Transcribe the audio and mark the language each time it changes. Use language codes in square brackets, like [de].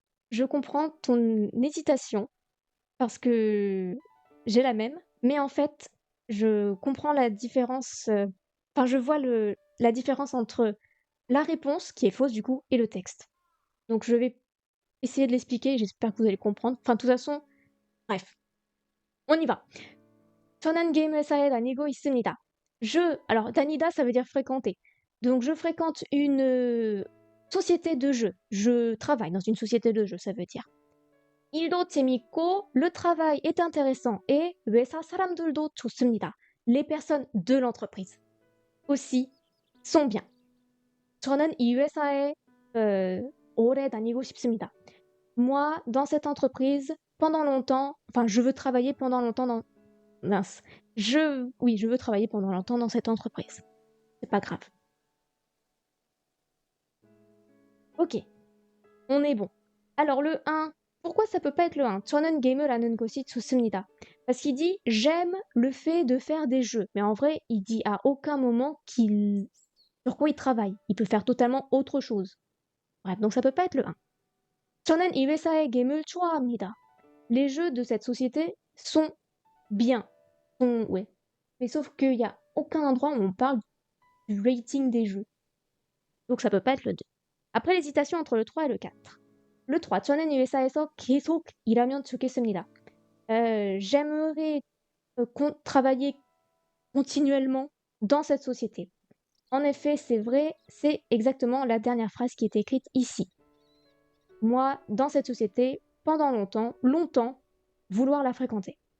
[fr] Je comprends ton hésitation parce que j'ai la même, mais en fait, je comprends la différence. Enfin, je vois la différence entre la réponse, qui est fausse du coup, et le texte. Donc, je vais essayer de l'expliquer et j'espère que vous allez comprendre. Enfin, de toute façon, bref, on y va. [ko] 저는 게임 회사에 다니고 있습니다. [fr] Alors, 다니다, ça veut dire fréquenter. Donc, je fréquente une société de jeux. Je travaille dans une société de jeux, ça veut dire. [ko] 일도 재밌고, [fr] le travail est intéressant et [ko] 회사 사람들도 좋습니다. [fr] Les personnes de l'entreprise aussi sont bien. [ko] 저는 이 회사에 오래 다니고 싶습니다. [fr] Moi, dans cette entreprise, pendant longtemps, enfin, je veux travailler pendant longtemps dans... Mince. Oui, je veux travailler pendant longtemps dans cette entreprise. C'est pas grave. Ok, on est bon. Alors le 1, pourquoi ça peut pas être le 1? [ko] 저는 게임을 하는 것이 좋습니다. [fr] Parce qu'il dit j'aime le fait de faire des jeux. Mais en vrai, il dit à aucun moment sur quoi il travaille. Il peut faire totalement autre chose. Bref, donc ça peut pas être le 1. [ko] 저는 이 회사의 게임을 좋아합니다. [fr] Les jeux de cette société sont bien. Ouais. Mais sauf qu'il n'y a aucun endroit où on parle du rating des jeux. Donc ça peut pas être le 2. Après l'hésitation entre le 3 et le 4. Le 3. [ko] 저는 이 회사에서 계속 일하면 좋겠습니다. [fr] J'aimerais travailler continuellement dans cette société. En effet, c'est vrai, c'est exactement la dernière phrase qui est écrite ici. Moi, dans cette société, pendant longtemps, vouloir la fréquenter.